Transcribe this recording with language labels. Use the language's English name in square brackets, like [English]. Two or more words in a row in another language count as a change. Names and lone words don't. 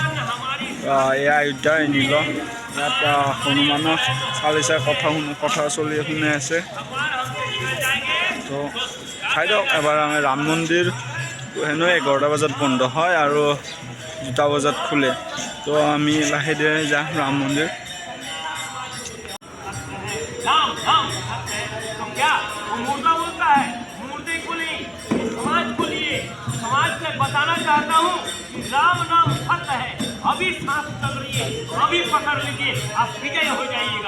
[Assamese] এয়া অযোধ্যা নীল, ইয়াত হনুমানৰ চালিচা কথা শুনি আছে। তো চাই দিয়ক এবাৰ। আমি ৰাম মন্দিৰ হেনো 11টা বজাত বন্ধ হয় আৰু 2টা বজাত খোলে। তো আমি লাহে ধীৰে যাম ৰাম মন্দিৰ। [Hindi] तो क्या वो मुर्दा बोलता है, मुर्दे को नहीं, समाज को लिए समाज से बताना चाहता हूँ कि राम नाम सत्य है। अभी सांस चल रही है, अभी पकड़ लीजिए, आप विजय हो जाइएगा।